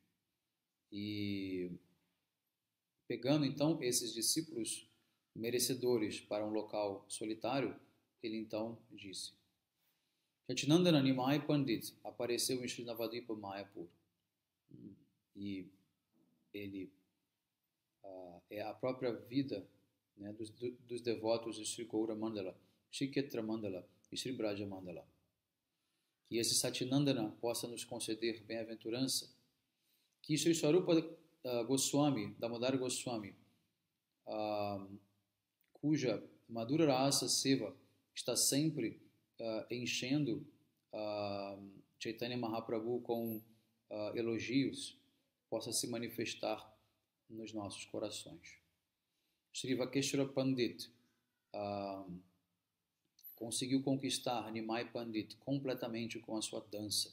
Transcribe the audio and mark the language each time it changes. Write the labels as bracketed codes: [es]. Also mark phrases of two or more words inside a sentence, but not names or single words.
[pt] E pegando então esses discípulos merecedores para um local solitário, ele então disse: Chaitnandana Nimai Pandit apareceu em Sri Navadvipa Mayapur. e ele é a própria vida, né, dos devotos de Sri Gaura Mandala, Sri Kshetra Mandala e Sri Braja Mandala. Que esse Satyanandana possa nos conceder bem-aventurança, que Sri Swarupa Goswami, Damodara Goswami, cuja Madhura Rasa Seva está sempre enchendo Chaitanya Mahaprabhu com elogios, possa se manifestar nos nossos corações. Sri Vakeshwara Pandit conseguiu conquistar Nimai Pandit completamente com a sua dança.